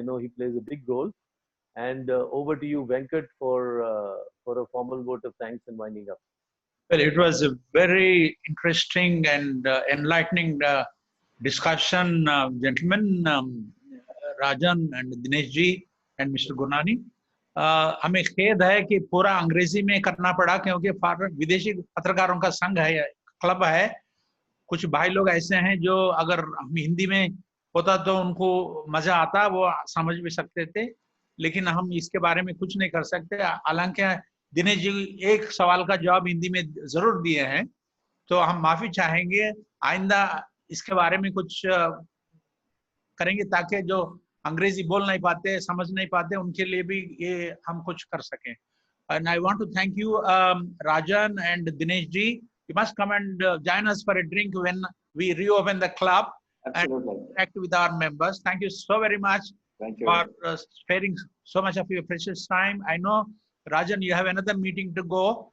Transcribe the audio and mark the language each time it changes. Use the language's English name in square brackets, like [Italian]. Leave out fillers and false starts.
[English] I know he plays a big role. And over to you, Venkat, for a formal vote of thanks and winding up. Well, it was a very interesting and enlightening discussion, gentlemen, Rajan and Dinesh ji and Mr. Gurnani. [Hindi] हमें खेद है कि पूरा अंग्रेजी में करना पड़ा, क्योंकि विदेशी पत्रकारों का संघ है, क्लब है. कुछ भाई लोग ऐसे हैं जो अगर हम हिंदी में होता तो उनको मजा आता, वो समझ भी सकते थे, लेकिन हम इसके बारे में कुछ नहीं कर सकते. हालांकि दिनेश जी एक सवाल का जवाब हिंदी में जरूर दिए हैं, तो हम माफी चाहेंगे. आइंदा इसके बारे में कुछ करेंगे ताकि जो अंग्रेजी बोल नहीं पाते, समझ नहीं पाते, उनके लिए भी ये हम कुछ कर सकें. [English] And I want to thank you, Rajan and Dinesh ji. You must come and join us for a drink when we reopen the club. Absolutely. And interact with our members. Thank you so very much. Thank you. For sparing so much of your precious time. I know, Rajan, you have another meeting to go.